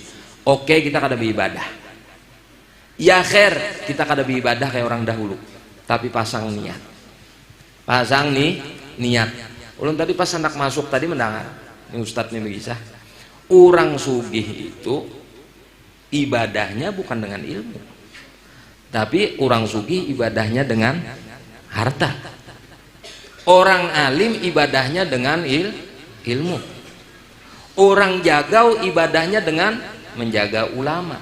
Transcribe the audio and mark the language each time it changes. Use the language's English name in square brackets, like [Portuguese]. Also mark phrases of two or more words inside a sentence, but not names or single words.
[Indonesian] Oke, kita kada beribadah, [Arabic] يا خير, [Indonesian] kita kada beribadah kayak orang dahulu, tapi pasang niat. Pasang nih niat. Ulun tadi pas hendak masuk tadi mendengar ini ustadz nih bisa, orang sugih itu ibadahnya bukan dengan ilmu, tapi orang sugih ibadahnya dengan harta. Orang alim ibadahnya dengan ilmu. Orang jagau ibadahnya dengan menjaga ulama.